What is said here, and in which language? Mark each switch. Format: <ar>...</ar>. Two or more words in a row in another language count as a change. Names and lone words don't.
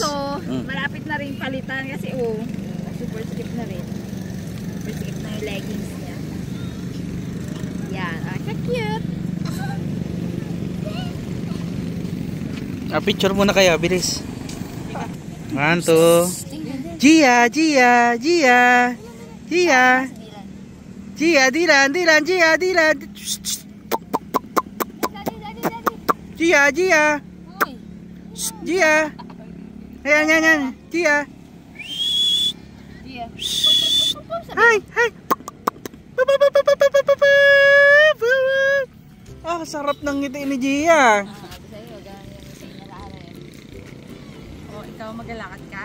<tl>Kaso, malapit na rin palitan kasi</tl> <en>super skip</en> <tl>na rin.</tl> <en>Super skip</en> <tl>na yung leggings niya. Yan. Ah, cute. Picture muna kayo, bilis. 1, 2. Gia. Dylan. Gia. Ayan. Gia. Hi. Sarap ng ngiti ni Gia. O, ikaw maglalakad ka?</tl>